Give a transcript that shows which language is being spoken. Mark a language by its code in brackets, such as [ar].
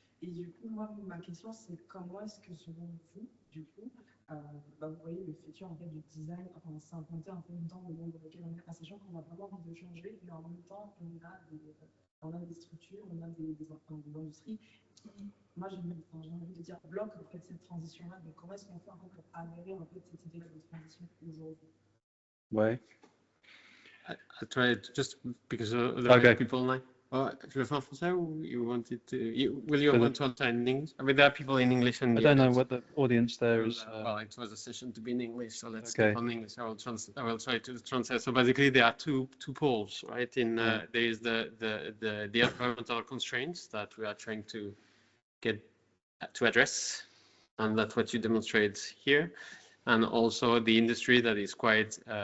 [fr] Et du coup, moi, ma question, c'est comment est-ce que selon vous, du coup, vous voyez le futur en fait du design, enfin s'implanter un peu dans le monde dans lequel on est, en sachant qu'on a vraiment envie de changer, mais en même temps, on a des structures, on a des industries qui, moi, j'ai envie de dire, bloquent en fait cette transition-là. Donc, comment est-ce qu'on fait en fait pour améliorer en fait cette idée-là de transition aujourd'hui? Ouais. [en] I tried just because of the Okay. people online. [fr] Je le fais en français ou [en] you wanted to? Will you want to answer in English? I mean, there are people in English and I don't know what the audience there is. Well, it was a session to be in English, so let's Okay. keep on English. I will try to translate. So basically, there are two poles, right? There is the environmental constraints that we are trying to get to address, and that's what you demonstrate here, and also the industry that is quite